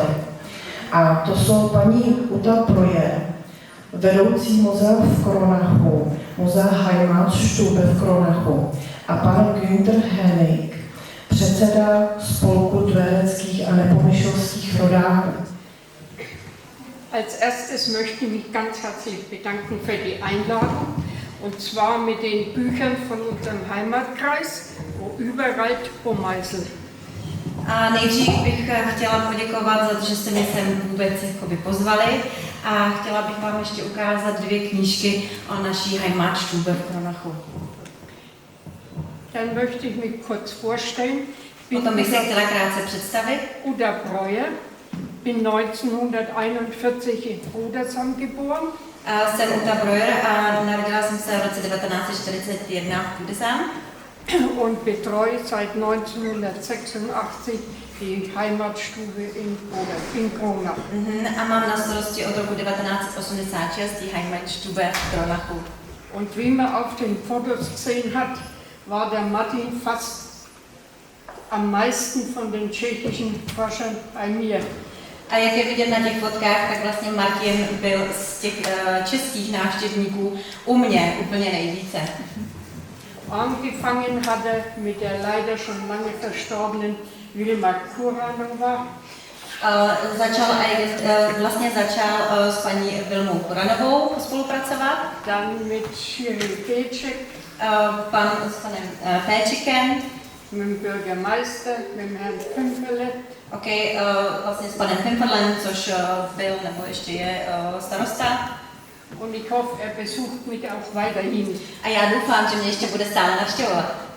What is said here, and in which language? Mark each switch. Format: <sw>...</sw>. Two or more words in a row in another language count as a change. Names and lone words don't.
<cs>A to jsou paní Uta Projer, vedoucí muzea v Kronachu, muzea Heimatstube v Kronachu, a pan Günther Hennig, předseda spolku tvéreckých a nepomyšlských rodáků.</cs> <de>Als erstes möchte ich mich ganz herzlich bedanken für die Einladung, und zwar mit den Büchern von unserem Heimatkreis, wo überall Pommeisel.</de> <cs>A nejdřív bych chtěla poděkovat za to, že jste mě sem vůbec pozvali, a chtěla bych vám ještě ukázat dvě knížky o naší Heimatstube v Kronachu.</cs> <de>Dann möchte ich mich kurz vorstellen.</de> <cs>Potom bych se chtěla krátce představit.</cs> <de>Uta Projer, bin 1941 in Rudolfsheim geboren.</de> <cs>Jsem Uta Projer a narodila jsem se v roce 1941 v Rudolfsheim.</cs> <de>Und betreue seit 1986 die Heimatstube in Kronach.</de> <cs>A mám na starosti od roku 1986</cs> <de>die Heimatstube</de> <cs>v Kronachu.</cs> <de>Und wie man auf den Fotos gesehen hat, war der Martin fast am meisten von den tschechischen Forschern bei mir.</de> <cs>A jak je vidět na těch fotkách, tak vlastně Martin byl z těch českých návštěvníků u mě úplně nejvíce.</cs> <de>Angefangen hat er mit der leider schon lange verstorbenen Wilma Kuranova.</de> <cs>Začal s paní Vilmou Kuranovou spolupracovat.</cs> <de>Dann mit Cyril Péček.</de> <cs>S panem Péčikem.</cs> <de>Mit dem Bürgermeister, mit dem Herrn Pümperle.</de> <cs>Vlastně s panem Pümperlem, což byl nebo ještě je starosta.</cs> <de>Und ich hoffe, er besucht mich auch weiterhin.</de> <cs>A já doufám, že mě ještě bude stále navštěvovat.</cs>